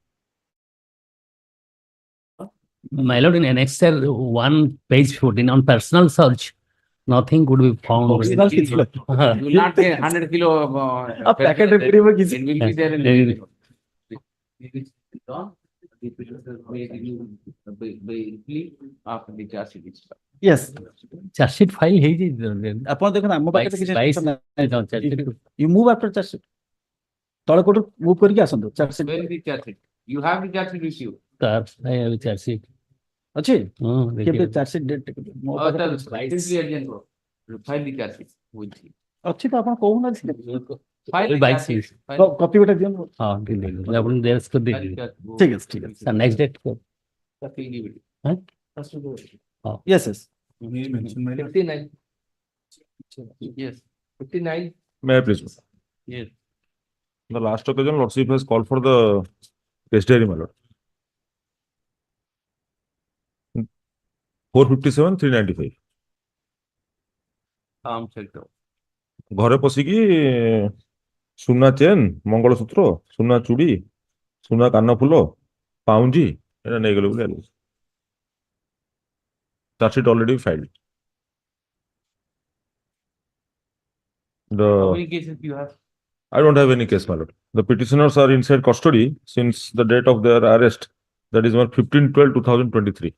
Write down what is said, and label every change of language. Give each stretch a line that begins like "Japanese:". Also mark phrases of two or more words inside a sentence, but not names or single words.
English: My lord, in annexure 1, page 14, on personal search, nothing could be found. You will not get 100 kilo A packet of it will be there in the plea after the charge sheet is filed. Yes. Charge sheet file ହେଇଛି
Odia: ଆପଣ ଦେଖନ୍ତୁ ଆମ ପାଖରେ କିଛି
English: Vice- you move after charge sheet.
Odia: ତଳେ କୋଠୁ move କରିକି ଆସନ୍ତୁ
English: charge sheet. Where is the charge sheet? You have the charge sheet with you. I have a charge sheet.
Odia: ଅଛି? ହଁ, କେବେ ଦେଖିବ।
English: charge sheet date ମୋ Oh,
Odia: ପାଖରେ
English: simply adjourn bro. File the charge sheet with you.
Odia: ଅଛି ତ ଆପଣ କହୁନାହାନ୍ତି
English: File the Vice charge sheet. sheet. File the-
Odia: କପି ଗୋଟେ ଦିଅନ୍ତୁ। ହଁ ଦେଇଦେବି ଆପଣ ଦେଶ କରି ଦେଇଦେବି ଠିକ ଅଛି ଠିକ ଅଛି।
English: sir next date First we'll give it. Huh? First we'll give it. Yes, yes. 59. Yes. 59. May I please? Yes. The last occasion, Lordship has called for the case diary, my lord. 457, 395. Sector.
Odia: ଘରେ ପଶିକି ସୁନା ଚେନ୍, ମଙ୍ଗଳସୂତ୍ର, ସୁନା ଚୁଡ଼ି, ସୁନା କାନଫୁଲ, ପାଉଁଜି ଏଟା ନେଇଗଲେ ବୋଲି ଆଣିଲେ।
English: Charge sheet already filed. How many cases you have? I don't have any case, my lord. The petitioners are inside custody since the date of their arrest, that is on 15/12/2023.